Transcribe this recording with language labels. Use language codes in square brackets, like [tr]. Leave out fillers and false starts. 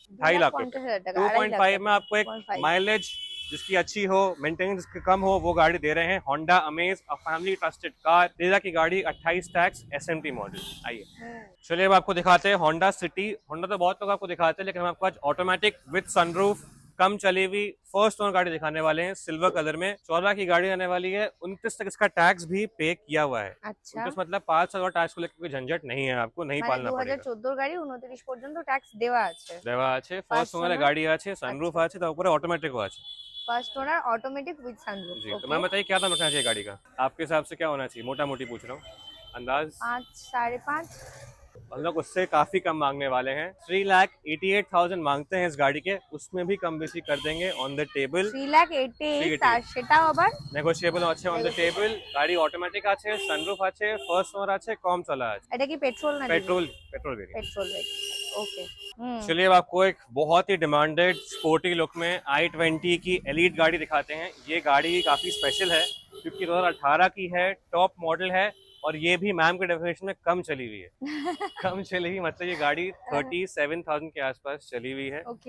[hi] 2.5 लाख रुपए 2.5 में आपको एक माइलेज जिसकी अच्छी हो मेंटेनेंस जिसकी कम हो वो गाड़ी दे रहे हैं Honda amaze a family trusted car 13 की गाड़ी 28 टैक्स SMT मॉडल आइए चलिए अब आपको दिखाते हैं होंडा सिटी होंडा तो बहुत लोग आपको दिखाते हैं लेकिन हम आपको आज [en] automatic with sunroof [hi] कम चली हुई फर्स्ट ओनर गाड़ी दिखाने वाले हैं सिल्वर कलर में 14 की गाड़ी आने वाली है 29 तक इसका टैक्स भी पे किया हुआ है अच्छा 29 मतलब 5 साल टैक्स को लेकर कोई झंझट नहीं है आपको नहीं पालना पड़ेगा [bn] 2014 গাড়ি 29 পর্যন্ত ট্যাক্স দেওয়া আছে ফার্স্ট ওনার गाड़ी আছে सनरूफ আছে তার উপরে অটোমেটিকও আছে [en] first owner automatic with sunroof [hi] जी तो मैं बताइए क्या दाम रखना चाहिए गाड़ी का आपके हिसाब से क्या होना चाहिए मोटा मोटी पूछ रहा हूँ अंदाज 5 5.5 हम लोग उससे काफी कम मांगने वाले हैं 3,88,000 मांगते हैं इस गाड़ी के उसमें भी कम बेसी कर देंगे [en] on the table [bn] 3,88,000 সেটাও আবার নেগোশিয়েবল আছে [en] on the table [bn] গাড়ি অটোমেটিক আছে সানরুফ আছে ফার্স্ট ওনার আছে কম চলা আছে এটা কি পেট্রোল না [hi] पेट्रोल पेट्रोल ओके चलिए अब आपको एक बहुत ही डिमांडेड स्पोर्टी लुक में i20 की एलीट गाड़ी दिखाते हैं ये गाड़ी काफी स्पेशल है क्योंकि 2018 की है टॉप मॉडल है और ये भी मैम के डेफिनेशन में कम चली हुई है कम चली हुई मतलब ये गाड़ी 37,000 के आसपास चली हुई है